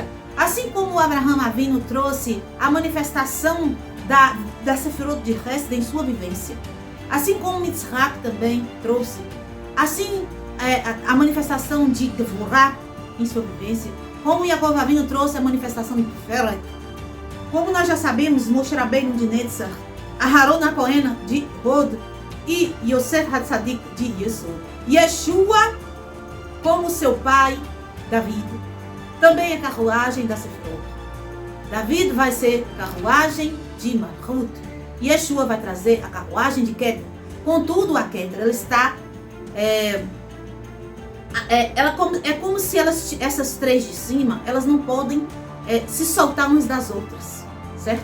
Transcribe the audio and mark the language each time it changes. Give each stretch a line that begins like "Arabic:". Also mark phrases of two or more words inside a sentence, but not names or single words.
Portuguese: Assim como Abraham Avinu trouxe a manifestação da Sefirot de Hesed em sua vivência. Assim como Yitzhak também trouxe. Assim, a manifestação de Gevurah em sua vivência. Como Yaakov Avinu trouxe a manifestação de Tiferet. Como nós já sabemos, Moshe Rabbeinu de Netzach, Aharon HaKohen de Hod e Yosef HaTzadik de Yesod. Yeshua, como seu pai, David, também é carruagem da Sefirot. David vai ser carruagem de Malchut. Yeshua vai trazer a carruagem de Keter. Contudo, a Keter, ela está... é como se essas três de cima, elas não podem se soltar umas das outras, certo?